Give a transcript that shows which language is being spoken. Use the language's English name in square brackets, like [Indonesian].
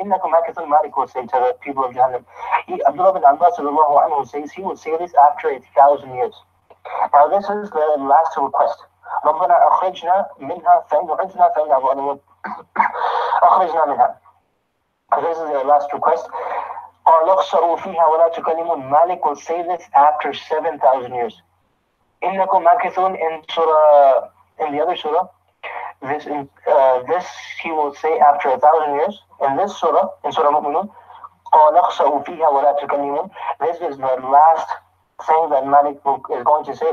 [Arabic] إِنَّكُمْ مَاكِثُونَ, [English] Malik will say to the people of Jahannam. Abdullah bin Abbas sallallahu anhu says he would say this after 1,000 years. Now, this is the last request. [Arabic] ربنا أخرجنا منها فإن عدنا فإنا ظالمون. أخرجنا منها. [English] This is their last request. [Arabic] قال اخسأوا فيها ولا تكلمون. [English] Malik will say this after 7,000 years. [Arabic] إنكم ماكثون [English] in the other surah. This he will say after 1,000 years. In this surah, in Surah Mu'minun, [Arabic] قال اخسأوا فيها ولا تكلمون. [English] This is the last thing that Malik is going to say.